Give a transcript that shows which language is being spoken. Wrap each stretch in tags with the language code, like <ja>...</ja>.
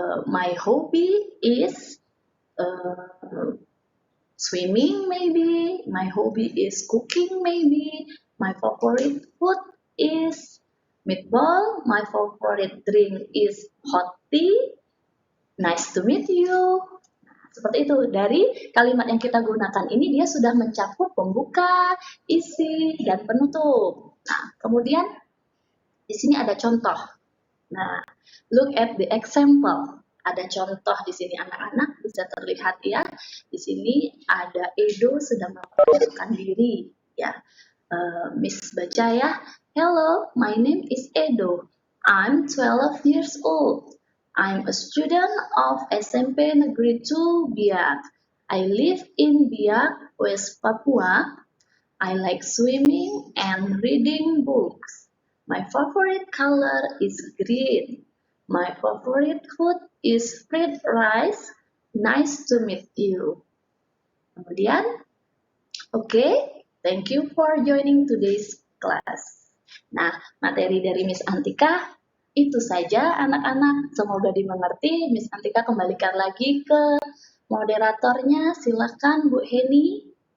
<en>My hobby is swimming maybe, my hobby is cooking maybe, my favorite food is meatball, my favorite drink is hot tea, nice to meet you.</en> <id>Seperti itu, dari kalimat yang kita gunakan ini dia sudah mencakup pembuka, isi, dan penutup. Nah, kemudian di sini ada contoh. Nah,</id> <en>look at the example.</en> <id>Ada contoh di sini anak-anak, bisa terlihat ya. Di sini ada Edo sedang memperkenalkan diri ya. Miss baca ya.</id> <en>Hello, my name is Edo. I'm 12 years old. I'm a student of SMP Negeri 2 Biak. I live in Biak, West Papua. I like swimming and reading books. My favorite color is green. My favorite food is fried rice. Nice to meet you.</en> <id>Kemudian,</id> <en>okay, thank you for joining today's class.</en> <id>Nah, materi dari Miss Antika itu saja anak-anak. Semoga dimengerti. Miss Antika kembalikan lagi ke moderatornya. Silakan Bu Heni.</id>